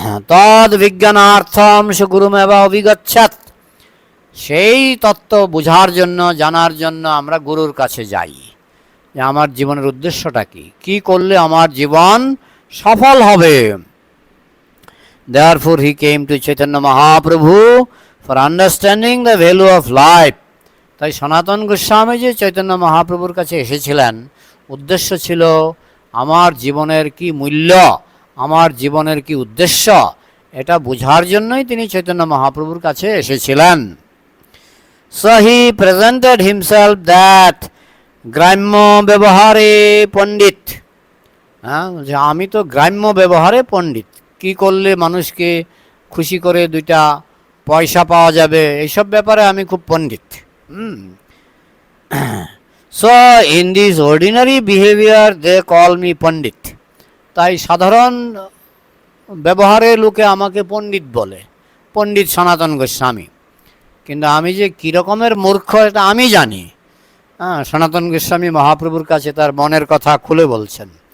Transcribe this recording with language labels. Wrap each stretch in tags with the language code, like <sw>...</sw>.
<sa>তদ বিজ্ঞানার্থম সে গুরুমেবা অভিগচ্ছাৎ।</sa> <bn>সেই তত্ত্ব বোঝার জন্য, জানার জন্য আমরা গুরুর কাছে যাই, যে আমার জীবনের উদ্দেশ্যটা কি, কি করলে আমার জীবন সফল হবে।</bn> <en>Therefore he came to Chaitanya Mahaprabhu for understanding the value of life.</en> <bn>তাই সনাতন গোস্বামী যে চৈতন্য মহাপ্রভুর কাছে এসেছিলেন, উদ্দেশ্য ছিল আমার জীবনের কি মূল্য, আমার জীবনের কি উদ্দেশ্য, এটা বোঝার জন্যই তিনি চৈতন্য মহাপ্রভুর কাছে এসেছিলেন।</bn> <en>So he presented himself that</en> <bn>গ্রাম্য ব্যবহারে পণ্ডিত। যে আমি তো গ্রাম্য ব্যবহারে পণ্ডিত, কি করলে মানুষকে খুশি করে দুইটা পয়সা পাওয়া যাবে, এইসব ব্যাপারে আমি খুব পণ্ডিত।</bn> <en>So in this ordinary behavior they call me pandit.</en> <bn>তাই সাধারণ ব্যবহারে লোকে আমাকে পণ্ডিত বলে, পণ্ডিত সনাতন গোস্বামী। কিন্তু আমি যে কী রকমের মূর্খ এটা আমি জানি। সনাতন গোস্বামী মহাপ্রভুর কাছে তার মনের কথা খুলে বলছেন।</bn>